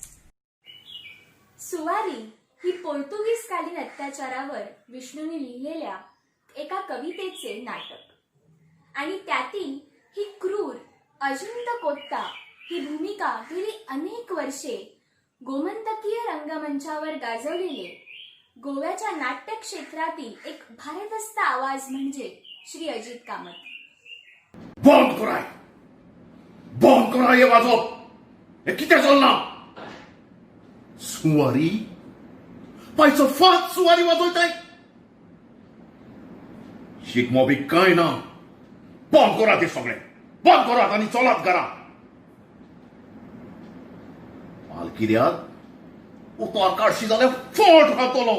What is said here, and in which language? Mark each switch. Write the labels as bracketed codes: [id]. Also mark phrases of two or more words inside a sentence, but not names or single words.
[mr] सुवारी ही पोर्तुगीजकालीन अत्याचारावर विष्णूने लिहिलेल्या एका कवितेचे नाटक आणि त्यातील ही क्रूर अजिंत कोत्ता ही भूमिका गेली अनेक वर्षे गोमंतकीय रंगमंचावर गाजवलेले गोव्याच्या नाट्य क्षेत्रातील एक भारदस्त आवाज म्हणजे श्री अजित कामत. [kok] बंद कराय हे वाजप. हे कितें चल्लां? सुवारी पायचो फात सुवारी वाजयताय. शिगमो बी कांय ना. बंद करात हे सगळें. बंद करात आनी चलात घरा. पालकिऱ्याक उतार काडशी जाल्यार फट घालतलो.